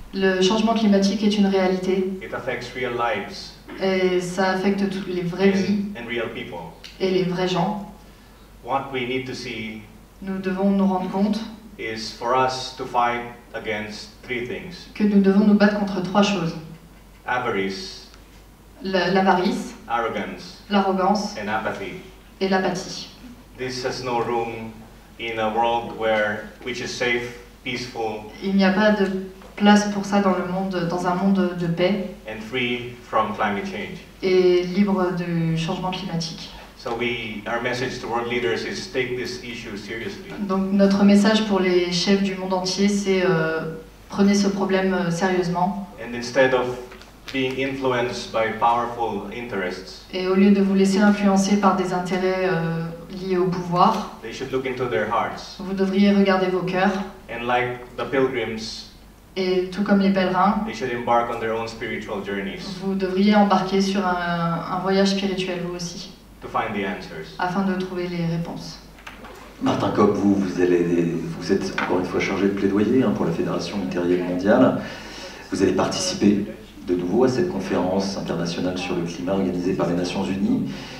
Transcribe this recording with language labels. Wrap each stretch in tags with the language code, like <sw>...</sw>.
<fr>Le changement climatique est une réalité.</fr> <en>It affects real lives</en> <fr>Et ça affecte toutes les vraies vies</fr> <en>and real people.</en> <fr>et les vrais gens.</fr> <en>What we need to see</en> <fr>Nous devons nous rendre compte</fr> <en>is for us to fight against three things:</en> <fr>que nous devons nous battre contre trois choses.</fr> <en>avarice,</en> <fr>L'avarice,</fr> <en>arrogance,</en> <fr>l'arrogance</fr> <en>and apathy.</en> <fr>et l'apathie.</fr> <en>This has no room in a world which is safe, peaceful,</en> <fr>Il n'y a pas de place pour ça dans un monde de paix</fr> <en>and free from climate change.</en> <fr>et libre du changement climatique.</fr> <en>So our message to world leaders is take this issue seriously.</en> <fr>Donc notre message pour les chefs du monde entier, c'est prenez ce problème sérieusement.</fr> <en>And instead of being influenced by powerful interests,</en> <fr>Et au lieu de vous laisser influencer par des intérêts liés au pouvoir,</fr> <en>they should look into their hearts.</en> <fr>vous devriez regarder vos cœurs.</fr> <en>And like the pilgrims,</en> <fr>Et tout comme les pèlerins,</fr> <en>they should embark on their own spiritual journeys</en> <fr>vous devriez embarquer sur un voyage spirituel vous aussi,</fr> <en>to find the answers.</en> <fr>afin de trouver les réponses. Martin Kopp, vous êtes encore une fois chargé de plaidoyer pour la Fédération luthérienne mondiale. Vous allez participer de nouveau à cette conférence internationale sur le climat organisée par les Nations Unies.</fr>